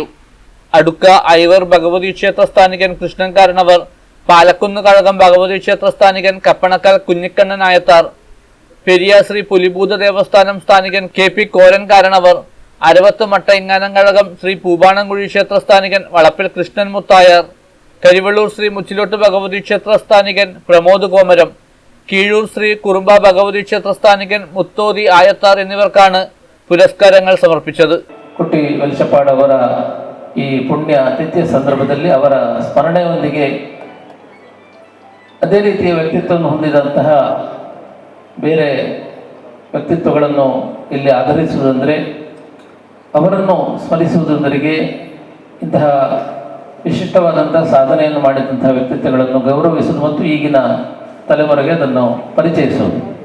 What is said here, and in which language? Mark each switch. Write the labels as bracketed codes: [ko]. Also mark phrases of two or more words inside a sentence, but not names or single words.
[ml] അടുക്ക ഐവർ ഭഗവതി ക്ഷേത്ര സ്ഥാനികൻ കൃഷ്ണൻ കാരണവർ, പാലക്കുന്ന് കഴകം ഭഗവതി ക്ഷേത്ര സ്ഥാനികൻ കപ്പണക്കൽ കുഞ്ഞിക്കണ്ണൻ ആയത്താർ, പെരിയ ശ്രീ പുലിബുദ്ധ ദേവസ്ഥാനം സ്ഥാനികൻ കെ പി കോരൻ കാരണവർ, അരവത്ത് മട്ട ഇങ്ങാനം കഴകം ശ്രീ പൂബാണംകുഴി ക്ഷേത്ര സ്ഥാനികൻ വളപ്പിൽ കൃഷ്ണൻ മുത്തായർ, കരിവള്ളൂർ ശ്രീ മുച്ചിലോട്ട് ഭഗവതി ക്ഷേത്ര സ്ഥാനികൻ പ്രമോദ് കോമരം, കീഴൂർ ശ്രീ കുറുമ്പ ഭഗവതി ക്ഷേത്ര സ്ഥാനികൻ മുത്തോതി ആയത്താർ എന്നിവർക്കാണ് പുരസ്കാരങ്ങൾ സമർപ്പിച്ചത്. [kn] ಕುಟ್ಟಿ ವೆಲ್ಚಪ್ಪಾಡ್ ಅವರ ಈ ಪುಣ್ಯ ತಿಥಿಯ ಸಂದರ್ಭದಲ್ಲಿ ಅವರ ಸ್ಮರಣೆಯೊಂದಿಗೆ ಅದೇ ರೀತಿಯ ವ್ಯಕ್ತಿತ್ವವನ್ನು ಹೊಂದಿದಂತಹ ಬೇರೆ ವ್ಯಕ್ತಿತ್ವಗಳನ್ನು ಇಲ್ಲಿ ಆಧರಿಸುವುದಂದರೆ ಅವರನ್ನು ಸ್ಮರಿಸುವುದರೊಂದಿಗೆ ಇಂತಹ ವಿಶಿಷ್ಟವಾದಂತಹ ಸಾಧನೆಯನ್ನು ಮಾಡಿದಂತಹ ವ್ಯಕ್ತಿತ್ವಗಳನ್ನು ಗೌರವಿಸುವುದು ಮತ್ತು ಈಗಿನ ತಲೆಮಾರಿಗೆ ಅದನ್ನು ಪರಿಚಯಿಸುವುದು.